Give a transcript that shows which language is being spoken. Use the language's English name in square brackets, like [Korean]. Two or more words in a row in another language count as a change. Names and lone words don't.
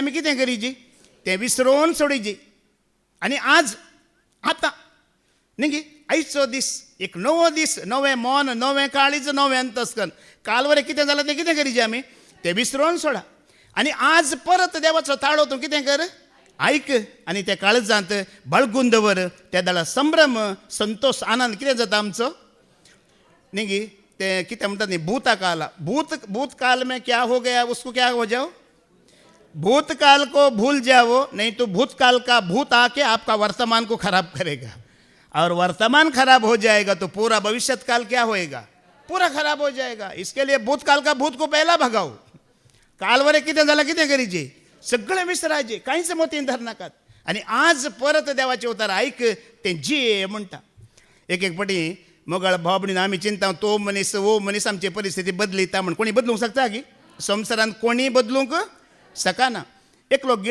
[Konkani] आमी कितें करीची तें विसरोवन सोडिची आनी आज आतां न्ही गे आयचो दीस एक नवो दीस नवें मन नवें काळीज नवें अंतस्कन काल वरें कितें जालां तें कितें करीचें आमी तें विसरोवन सोडा आनी आज परत देवाचो ताळो तूं कितें कर आयक आनी त्या काळजांत बळगून दवर त्या दाळा संभ्रम संतोष आनंद कितें जाता आमचो न्ही गे तें कितें म्हणटा न्ही [Hindi] भूतकाल में क्या हो गया उसको क्या हो जाओ भूतकाल को भूल जाओ नहीं तो भूतकाल का भूत आके आपका वर्तमान को खराब करेगा और वर्तमान खराब हो जाएगा तो पूरा भविष्यत काल क्या होएगा पूरा खराब हो जाएगा इसके लिए भूतकाल का भूत को पहला भगाओ [Konkani] काल वरें कितें जालां कितें करीचें सगळें विसरायचें कांयच मतीन धरनाकात आनी आज परत देवाचें उतर आयक तें जिये म्हणटा एक पाटी मोगाळ भाव भयणीनो आमी चिंता तो मनीस वो मनीस आमची परिस्थिती बदलिता म्हण कोणी बदलूंक शकता की संवसारांत कोणी बदलूंक शकना एकलो